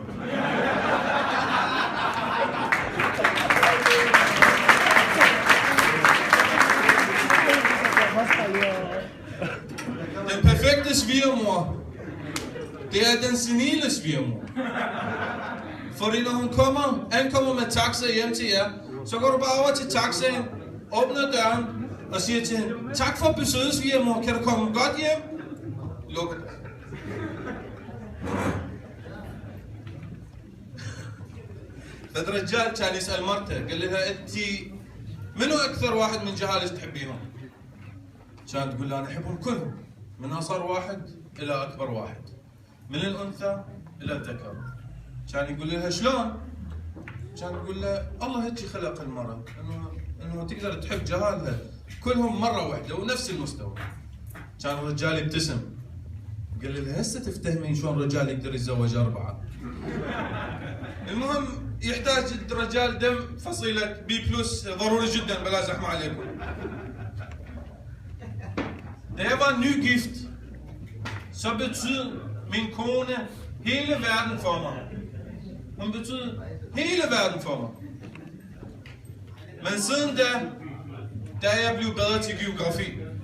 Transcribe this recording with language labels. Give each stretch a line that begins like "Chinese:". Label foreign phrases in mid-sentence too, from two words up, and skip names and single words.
Danish: Den perfekte svigermor, det er den senile svigermor. Fordi når hun ankommer med taxa hjem til jer, så går du bare over til taxaen, åbner døren og siger til hende, tak for besøget, svigermor, kan du komme godt hjem? Lukker det.
Arabic: فالرجال كان يسأل مرته قال لها انت منو اكثر واحد من جهالك تحبينهم؟ كانت تقول له انا احبهم كلهم من اصغر واحد الى اكبر واحد من الانثى الى الذكر. كان يقول لها شلون؟ كان تقول له الله هيك خلق المرأة انه تقدر تحب جهالها كلهم مرة واحدة ونفس المستوى. كان الرجال يبتسم قال لها هسه تفتهمين شلون الرجال يقدر يتزوج 4. المهم يحتاج الرجال دم فصيلة
English: B plus
Arabic: ضروري جدا بلا زحمة عليكم.
Danish: Da jeg var nygift, så betød min kone hele verden for mig. Hun betød hele verden for mig. Men siden da er jeg blevet bedre til geografi.